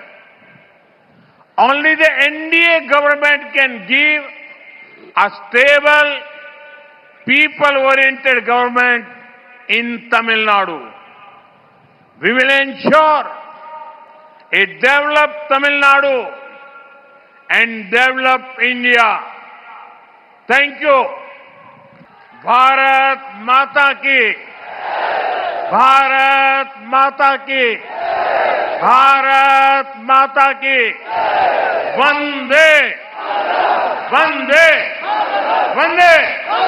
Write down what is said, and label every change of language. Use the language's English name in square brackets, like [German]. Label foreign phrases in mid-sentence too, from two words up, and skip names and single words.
[English] Only the NDA government can give a stable, people-oriented government in Tamil Nadu. We will ensure a developed Tamil Nadu and developed India. Thank you. [Hindi] भारत माता की. भारत माता की। भारत माता की. वंदे। वंदे. Vande.